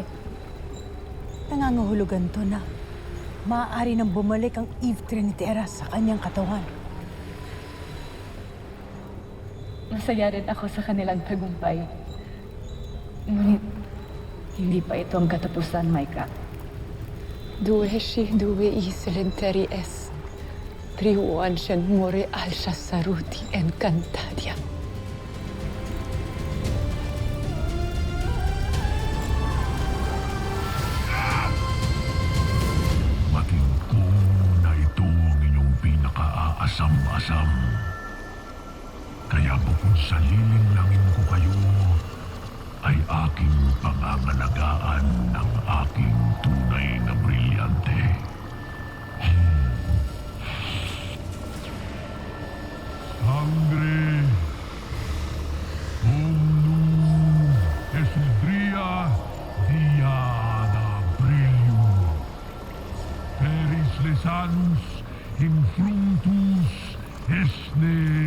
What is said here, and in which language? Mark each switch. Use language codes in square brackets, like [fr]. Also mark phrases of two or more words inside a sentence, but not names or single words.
[tl] Nangangahulugan to na maaari nang bumalik ang Eve Trinitera sa kanyang katawan. Masaya rin ako sa kanilang tagumpay. Ngunit, hindi pa ito ang katapusan, Maika. Dueshi due iselenteri es. Triuan shen more alsha saruti en cantadia. Mating ko na ito ang inyong pinaka-aasam-asam. Kaya bukod sa lilinglangin ko kayo, ay aking pangangalagaan ng aking tunay na brilyante. Sangre Omnum Esudria Diada Brillium Peris Lesanus in fructus Esne